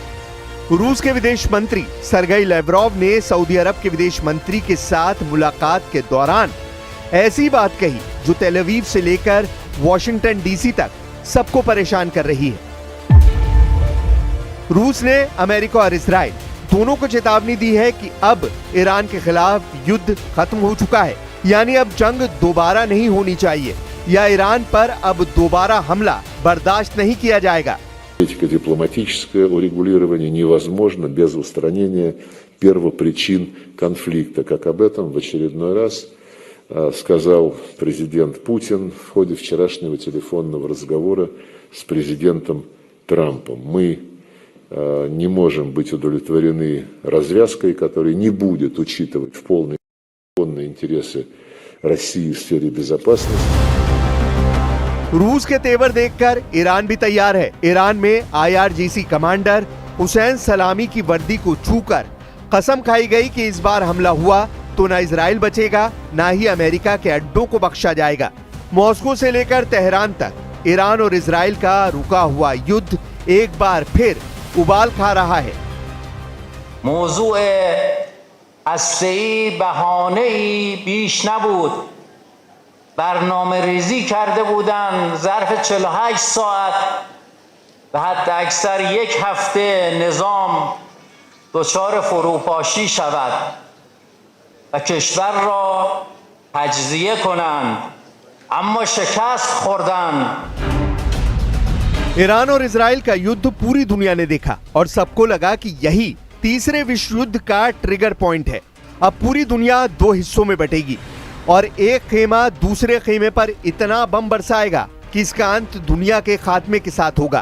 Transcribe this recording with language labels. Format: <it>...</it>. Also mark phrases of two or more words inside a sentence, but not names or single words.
<hi>रूस के विदेश मंत्री सरगेई लैवरोव ने सऊदी अरब के विदेश मंत्री के साथ मुलाकात के दौरान ऐसी बात कही जो तेल अवीव से लेकर वॉशिंगटन DC तक सबको परेशान कर रही है। रूस ने अमेरिका और इजराइल दोनों को चेतावनी दी है कि अब ईरान के खिलाफ युद्ध खत्म हो चुका है, यानी अब जंग दोबारा नहीं होनी चाहिए या ईरान पर अब दोबारा हमला बर्दाश्त नहीं किया जाएगा।</hi> <ru>Дипломатическое урегулирование невозможно без устранения первопричин конфликта, как об этом в очередной раз сказал президент Путин в ходе вчерашнего телефонного разговора с президентом Трампом. Мы не можем быть удовлетворены развязкой, которая не будет учитывать в полной мере интересы России в сфере безопасности.</ru> <hi>रूस के तेवर देखकर ईरान भी तैयार है। ईरान में IRGC कमांडर हुसैन सलामी की वर्दी को छूकर कसम खाई गई कि इस बार हमला हुआ तो न इजराइल बचेगा, न ही अमेरिका के अड्डों को बख्शा जाएगा। मॉस्को से लेकर तेहरान तक ईरान और इजराइल का रुका हुआ युद्ध एक बार फिर उबाल खा रहा है।</hi> <fa>موضوع هسته‌ای بهانه‌ای بیش نبود. برنامه ریزی کرده بودن ظرف 48 ساعت و حتی اکثر یک هفته نظام دچار فروپاشی شود و کشور را تجزیه کنند، اما شکست خوردند.</fa> <hi>ईरान और इजराइल का युद्ध पूरी दुनिया ने देखा और सबको लगा कि यही तीसरे विश्व युद्ध का ट्रिगर पॉइंट है। अब पूरी दुनिया दो हिस्सों में बटेगी और एक खेमा दूसरे खेमे पर इतना बम बरसाएगा कि इसका अंत दुनिया के खात्मे के साथ होगा।</hi>